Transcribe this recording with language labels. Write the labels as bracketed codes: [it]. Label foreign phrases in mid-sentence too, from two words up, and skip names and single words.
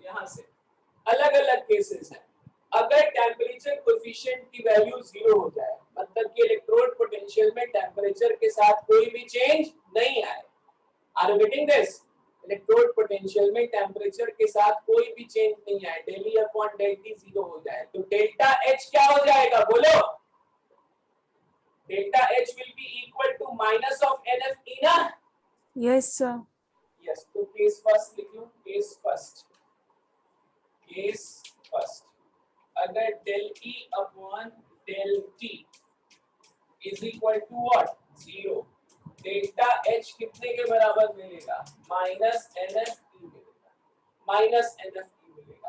[hi] यहाँ से अलग अलग केसेस हैं, अगर [en] temperature coefficient [hi] की वैल्यू 0 हो जाए, मतलब कि [en] electrode potential [hi] में टेम्परेचर के साथ कोई भी चेंज नहीं आए। [en] are you getting this? electrode potential [hi] में टेम्परेचर के साथ कोई भी चेंज नहीं आए, [en] del E upon del T [hi] 0 हो जाए, तो [en] delta H [hi] क्या हो जाएगा बोलो? [en] डेल्टा H will be equal to minus of NFE ना। Yes, sir. case first [hi] लिख लूं, [en] case first, [hi] अगर [en] del E upon del T is equal to what, [hi] 0, [en] delta H [hi] कितने के बराबर मिलेगा, [en] minus N F E [hi] मिलेगा, [en] minus N F E [hi] मिलेगा।